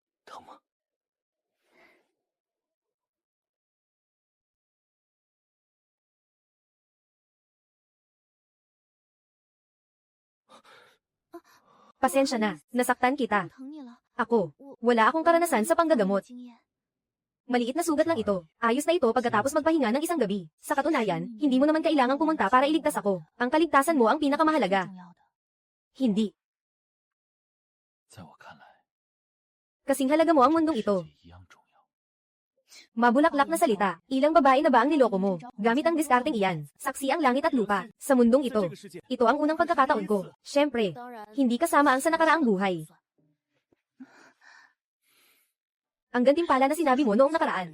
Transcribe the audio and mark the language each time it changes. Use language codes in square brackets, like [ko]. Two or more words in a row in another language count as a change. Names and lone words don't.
[zh] 疼吗？ [tl] Pasensya na, nasaktan kita. [zh] 疼你了， [tl] Ako, wala akong karanasan sa panggagamot. [zh] 经验。 [tl] Maliit na sugat lang ito. Ayos na ito pagkatapos magpahinga ng isang gabi. Sa katunayan, hindi mo naman kailangang pumunta para iligtas ako. Ang kaligtasan mo ang pinakamahalaga. [zh] 重要的。 [tl] Hindi. [zh] 在我看来， [tl] Kasing halaga mo ang mundong [zh] 世 [tl] ito. [zh] 界一样重要。 [tl] Mabulaklak na salita. Ilang babae na ba ang niloko mo? Gamit ang diskarteng iyan. Saksi ang langit at lupa. Sa mundong ito. Ito ang unang pagkakataon ko. Siyempre, [zh] 当然， [tl] hindi kasama ang sa nakaraang buhay. Ang gantimpala na sinabi mo noong nakaraan.